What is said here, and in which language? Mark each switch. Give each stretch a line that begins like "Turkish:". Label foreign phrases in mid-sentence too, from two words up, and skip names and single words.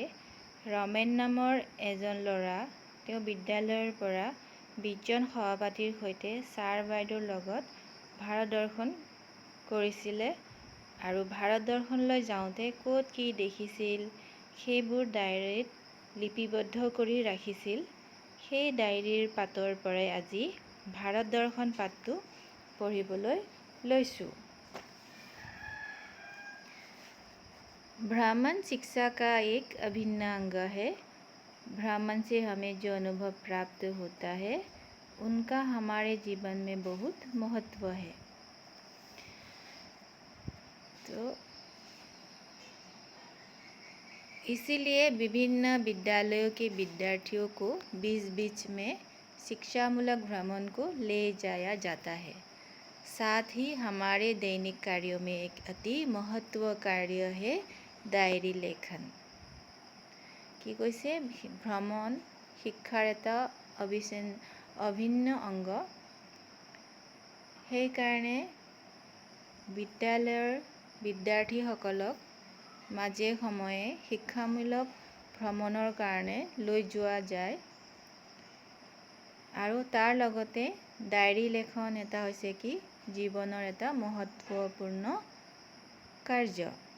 Assamese: ৰমেন নামৰ এজন ল'ৰা তেওঁ বিদ্যালয়ৰ পৰা 20জন সহপাঠীৰ সৈতে ছাৰ বাইদেউৰ লগত ভাৰত দৰ্শন কৰিছিলে আৰু ভাৰত দৰ্শনলৈ যাওঁতে ক'ত কি দেখিছিল সেইবোৰ ডায়েৰীত লিপিবদ্ধ কৰি ৰাখিছিল। সেই ডায়েৰীৰ পাতৰ পৰাই আজি ভাৰত দৰ্শন পাঠটো পঢ়িবলৈ লৈছোঁ।
Hindi: भ्रमण शिक्षा का एक अभिन्न अंग है। भ्रमण से हमें जो अनुभव प्राप्त होता है उनका हमारे जीवन में बहुत महत्व है। तो इसीलिए विभिन्न विद्यालयों के विद्यार्थियों को बीच बीच में शिक्षामूलक भ्रमण को ले जाया जाता है। साथ ही हमारे दैनिक कार्यों में एक अति महत्व कार्य है डायरी लेखन।
Assamese: কি কৈছে ভ্ৰমণ শিক্ষাৰ এটা অভিন্ন অংগ। সেইকাৰণে বিদ্যালয়ৰ বিদ্যাৰ্থীসকলক মাজে সময়ে শিক্ষামূলক ভ্ৰমণৰ কাৰণে লৈ যোৱা যায় আৰু তাৰ লগতে ডায়েৰী লেখন এটা হৈছে কি জীৱনৰ এটা মহত্বপূৰ্ণ কাৰ্য।